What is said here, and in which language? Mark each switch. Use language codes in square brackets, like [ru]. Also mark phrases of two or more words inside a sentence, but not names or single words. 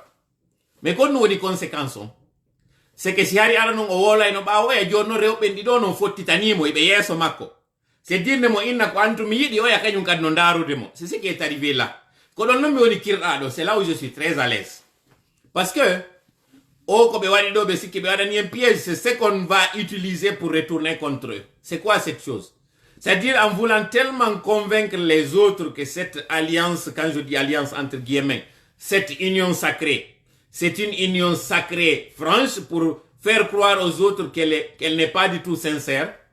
[ff] Mais kon no woni conséquence on. [fr] C'est que si [ff] hari ara non o wola eno ɓawo e jonno rewɓe ɗiɗo non fottitanimo eɓe yeeso makko. [fr] C'est dire [ff] mo inna ko antumi yiɗi oya kañum kadi no ndarude mo. [fr] C'est ce qui est arrivé là. [ff] Ko ɗon non mi woni kirɗaɗo, [fr] c'est là où je suis très à l'aise. Parce que [ff] o ko ɓe waɗi ɗo ɓe sikki ɓe waɗani [fr] en piège, c'est ce qu'on va utiliser pour retourner contre eux. C'est quoi cette chose? C'est-à-dire en voulant tellement convaincre les autres que cette alliance, quand je dis alliance entre guillemets, cette union sacrée, c'est une union sacrée franche pour faire croire aux autres qu'elle n'est pas du tout sincère.